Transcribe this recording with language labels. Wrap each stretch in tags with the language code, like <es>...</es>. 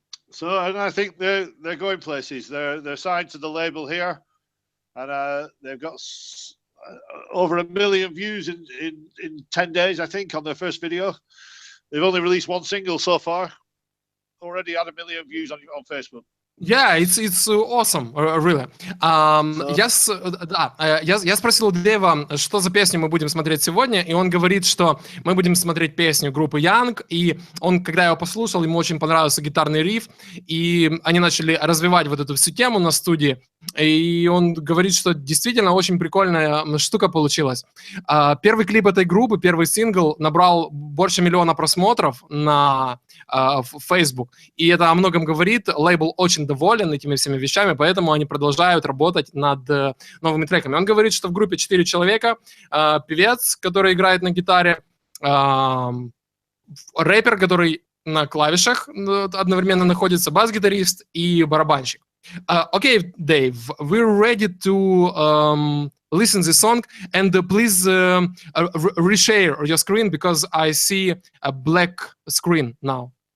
<en>So, and I think they're going places. They're signed to the label here, and they've got over 1 million views in 10 days, I think, on their first video. They've only released one single so far. Already had 1 million views on Facebook. Yeah, it's awesome, really.</en> <ru>Я спросил у Дейва, что за песню мы будем смотреть сегодня, и он говорит, что мы будем смотреть песню группы Young, и он, когда его послушал, ему очень понравился гитарный риф, и они начали развивать вот эту всю тему на студии, и он говорит, что действительно очень прикольная штука получилась. Первый клип этой группы, первый сингл набрал больше 1 миллиона просмотров на Facebook, и это о многом говорит. Лейбл очень доволен этими всеми вещами, поэтому они продолжают работать над новыми треками. Он говорит, что в группе 4 человека, певец, который играет на гитаре, рэпер, который на клавишах одновременно находится, бас-гитарист и барабанщик.</ru> <en>Okay, Dave, we're ready to listen this song, and please reshare your screen because I see a black screen now.</en>